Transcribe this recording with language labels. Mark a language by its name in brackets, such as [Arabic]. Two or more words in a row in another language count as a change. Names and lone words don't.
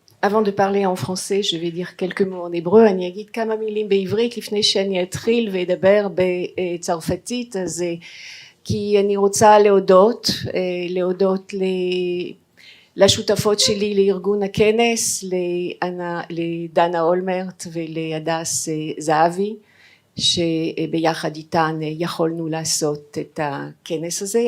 [French] avant de parler en français, je vais dire quelques mots en hébreu. [Hebrew] אני אגיד כמה מילים בעברית לפני שאני אתחיל ואדבר בצרפתית. אז כי אני רוצה להודות לשותפות שלי לארגון הכנס, לדנה אולמרט ולהדס זהבי, שביחד איתן יכולנו לעשות את הכנס הזה.